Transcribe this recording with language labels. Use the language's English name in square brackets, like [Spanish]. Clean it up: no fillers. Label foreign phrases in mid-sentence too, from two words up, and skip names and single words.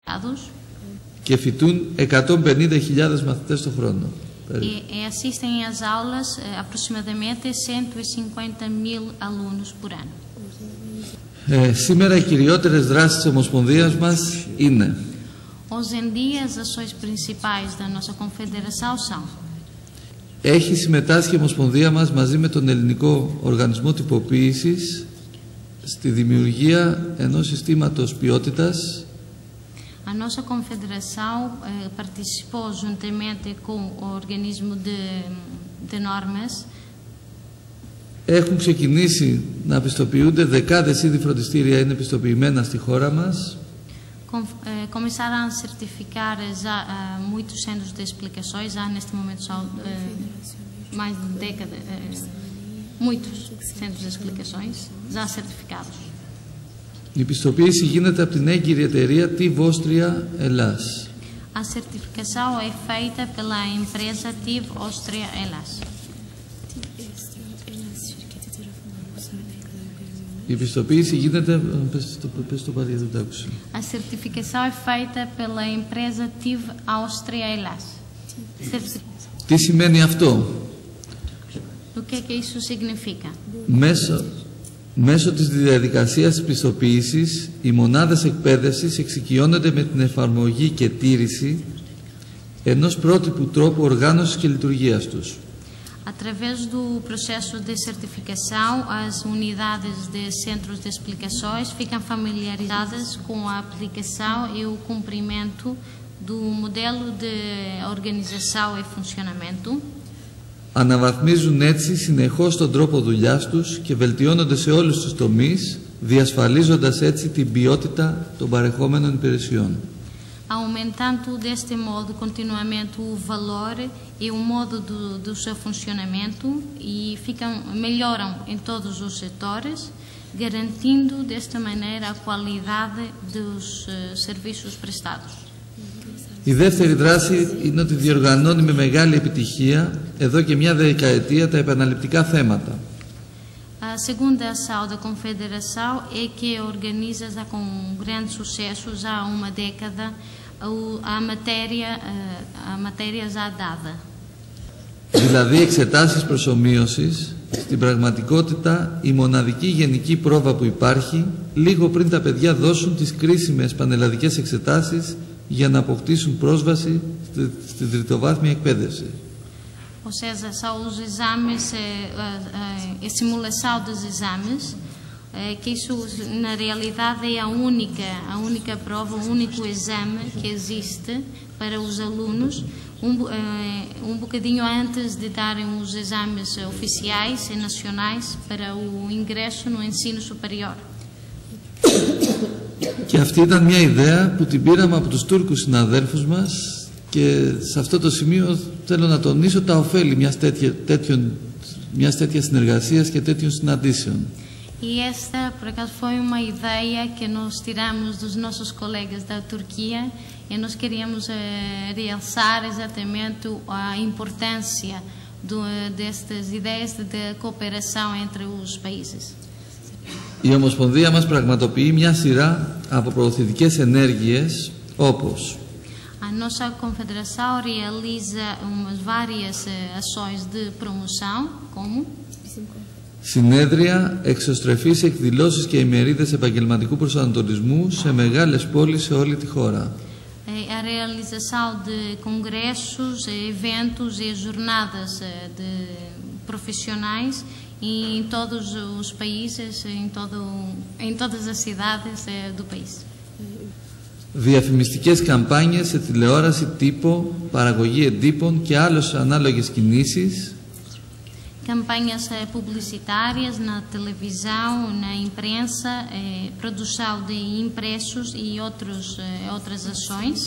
[Greek] και φοιτούν 150.000 μαθητές το χρόνο. [Portuguese] E assistem às aulas aproximadamente 150.000 alunos por ano. [Greek] Σήμερα οι κυριότερες δράσεις της Ομοσπονδίας μας είναι: [Portuguese] Hoje em dia, as ações principais da nossa confederação são: [Greek] έχει συμμετάσχει η Ομοσπονδία μας μαζί με τον Ελληνικό Οργανισμό Τυποποίησης στη δημιουργία ενός συστήματος ποιότητας. [Portuguese] A nossa confederação participou juntamente com o organismo de normas. [Greek] Έχουν ξεκινήσει να πιστοποιούνται δεκάδες είδη φροντιστήρια, είναι πιστοποιημένα στη χώρα μας. [Portuguese] Começaram a certificar já muitos centros de explicações, já neste momento são mais de década, muitos centros de explicações já certificados. [Greek] Η πιστοποίηση γίνεται από την έγκυρη εταιρεία TIV Austria Hellas. [Portuguese] A certificação é feita pela empresa TIV Austria Hellas. [Greek] Η πιστοποίηση γίνεται... Πες το πάλι, δεν το άκουσα. [Portuguese] A certificação é feita pela empresa TIV Austria Hellas. [Greek] Τι σημαίνει αυτό? [Portuguese] O que é que isso significa? [Greek] Μέσω της διαδικασίας της πιστοποίησης, οι μονάδες εκπαίδευσης εξοικειώνονται με την εφαρμογή και τήρηση ενός πρότυπου τρόπου οργάνωσης και λειτουργίας τους. [Portuguese] Através do processo de certificação, as unidades de centros de explicações ficam familiarizadas com a aplicação e o cumprimento do modelo de organização e funcionamento. [Greek] Αναβαθμίζουν έτσι συνεχώς τον τρόπο δουλειάς τους και βελτιώνονται σε όλους τους τομείς, διασφαλίζοντας έτσι την ποιότητα των παρεχόμενων υπηρεσιών. [Portuguese] Aumentando deste modo continuamente o valor e o modo do seu funcionamento e melhoram em todos os setores, garantindo desta maneira a qualidade dos serviços prestados. [Greek] Η δεύτερη δράση είναι ότι διοργανώνει με μεγάλη επιτυχία εδώ και μια δεκαετία τα επαναληπτικά θέματα. [Portuguese] A segunda ação da Confederação é que organiza já com grande sucesso, já há uma década, a matéria já dada. [Greek] Δηλαδή εξετάσεις προσομοίωσης, στην πραγματικότητα η μοναδική γενική πρόβα που υπάρχει λίγο πριν τα παιδιά δώσουν τις κρίσιμες πανελλαδικές εξετάσεις για να αποκτήσουν πρόσβαση στην τριτοβάθμια εκπαίδευση. [Portuguese] Ou seja, são os exames, a simulação dos exames, que isso na realidade é a única prova, o único exame que existe para os alunos, um bocadinho antes de darem os exames oficiais e nacionais para o ingresso no ensino superior. [Greek] Και αυτή ήταν μια ιδέα που την πήραμε από τους Τούρκους συναδέλφους μας και σε αυτό το σημείο θέλω να τονίσω τα ωφέλη μιας τέτοιας συνεργασίας και τέτοιων συναντήσεων. [Portuguese] E esta, por acaso, foi uma ideia que nós tiramos dos nossos colegas da Turquia e nós queríamos realçar exatamente a importância destas ideias de cooperação entre os países. [Greek] Η Ομοσπονδία μας πραγματοποιεί μια σειρά από προωθητικές ενέργειες όπως [Portuguese] a nossa confederação realiza várias ações de promoção, como [Greek] συνέδρια, εξωστρεφείς εκδηλώσεις και ημερίδες επαγγελματικού προσανατολισμού σε μεγάλες πόλεις σε όλη τη χώρα. [Portuguese] A realização de congressos, eventos e jornadas de profissionais em todos os países, em todas as cidades do país. [Greek] Διαφημιστικές καμπάνιες σε τηλεόραση, τύπο, παραγωγή εντύπων και άλλες ανάλογες κινήσεις. [Portuguese] Campanhas publicitárias na televisão, na imprensa, produção de impressos e outras ações.